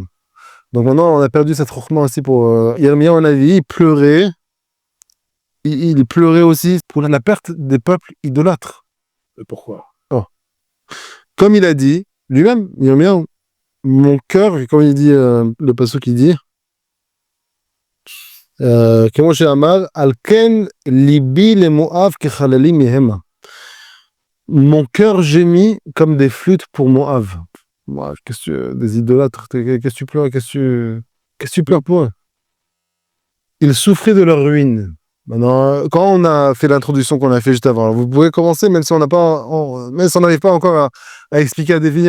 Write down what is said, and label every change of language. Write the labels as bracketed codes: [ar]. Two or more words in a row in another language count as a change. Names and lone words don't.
[fr] Donc maintenant, on a perdu cette chokhma aussi pour Yirmiyahu Halevi. Il pleurait. Il pleurait aussi pour la perte des peuples idolâtres. Et pourquoi? Oh. Comme il a dit, lui-même, Yirmiyahu, mon cœur, comme il dit, le pasuk qui dit, [he] כמו שאמר, על כן ליבי למואב כחללים מהמה. [fr] Mon cœur gémit comme des flûtes pour Moab. Des idolâtres, qu'est-ce que tu pleures? Qu'est-ce que tu pleures pour eux? Ils souffraient de leur ruine. Maintenant, quand on a fait l'introduction qu'on a fait juste avant, alors vous pouvez commencer, même si on n'arrive pas encore à expliquer, à définir.